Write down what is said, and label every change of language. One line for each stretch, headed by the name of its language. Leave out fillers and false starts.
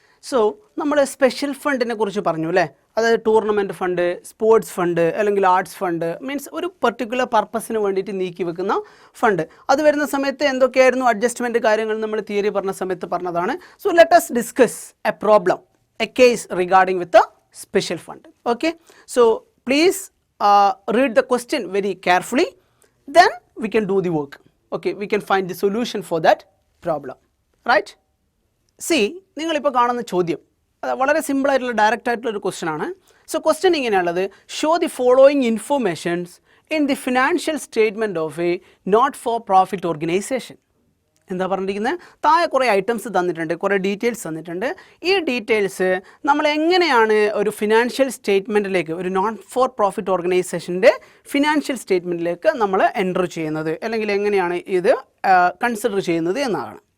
Malayalam: So നമ്മൾ special ഫണ്ടിനെ കുറിച്ച് പറഞ്ഞു അല്ലേ? അതായത് ടൂർണമെൻറ്റ് ഫണ്ട്, സ്പോർട്സ് ഫണ്ട്, അല്ലെങ്കിൽ ആർട്സ് ഫണ്ട്, മീൻസ് ഒരു പെർട്ടിക്കുലർ പർപ്പസിന് വേണ്ടിയിട്ട് നീക്കി വെക്കുന്ന ഫണ്ട്. അത് വരുന്ന സമയത്ത് എന്തൊക്കെയായിരുന്നു അഡ്ജസ്റ്റ്മെൻറ്റ് കാര്യങ്ങൾ നമ്മൾ തിയറി പറഞ്ഞ സമയത്ത് പറഞ്ഞതാണ്.
English: So let us discuss a problem, a case regarding with a special fund. Okay, so please read the question very carefully, then we can do the work. Okay, we can find the solution for that problem, right?
Malayalam: See, നിങ്ങളിപ്പോൾ കാണുന്ന ചോദ്യം അത് വളരെ സിമ്പിളായിട്ടുള്ള direct ആയിട്ടുള്ളൊരു question ആണ്.
English: so question
Malayalam: ഇങ്ങനെയുള്ളത്,
English: Show the following informations in the financial statement of a not for profit organisation.
Malayalam: എന്താ പറഞ്ഞിരിക്കുന്നത്? താഴെ കുറേ ഐറ്റംസ് തന്നിട്ടുണ്ട്, കുറേ ഡീറ്റെയിൽസ് തന്നിട്ടുണ്ട്. ഈ ഡീറ്റെയിൽസ് നമ്മൾ എങ്ങനെയാണ് ഒരു ഫിനാൻഷ്യൽ സ്റ്റേറ്റ്മെൻറ്റിലേക്ക്, ഒരു നോൺ ഫോർ പ്രോഫിറ്റ് ഓർഗനൈസേഷൻ്റെ ഫിനാൻഷ്യൽ സ്റ്റേറ്റ്മെൻറ്റിലേക്ക് നമ്മൾ എൻ്റർ ചെയ്യുന്നത്, അല്ലെങ്കിൽ എങ്ങനെയാണ് ഇത് കൺസിഡർ ചെയ്യുന്നത് എന്നാണ്.